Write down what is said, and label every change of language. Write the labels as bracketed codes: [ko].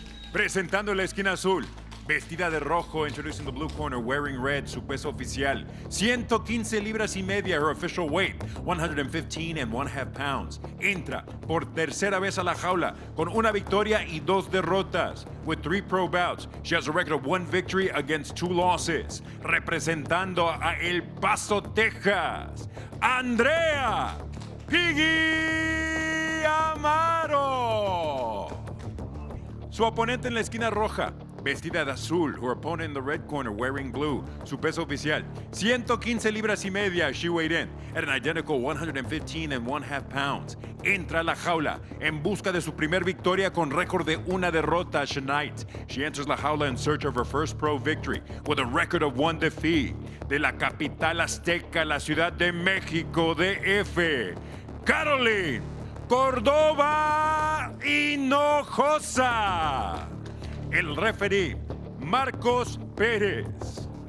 [es] Presentando en la esquina azul, vestida de rojo, [en] introducing the blue corner, wearing red, [es] su peso oficial, 115 libras y media, [en] her official weight, 115.5 pounds. [es] Entra por tercera vez a la jaula con una victoria y 2 derrotas. [en] With 3 pro bouts, she has a record of 1 victory against 2 losses. [es] Representando a El Paso, Texas, Andrea Piggy Amaro. Su oponente en la esquina roja, vestida de azul, [en] her opponent in the red corner wearing blue, [es] su peso oficial, 115 libras y media, [en] she weighed in at an identical 115.5 pounds. [es] Entra a la jaula en busca de su primer victoria con récord de 1 derrota [en] tonight. She enters la jaula in search of her first pro victory with a record of 1 defeat. [es] De la capital azteca, la Ciudad de México, DF, Carolynn Cordoba Hinojosa. El referee, Marcos Pérez.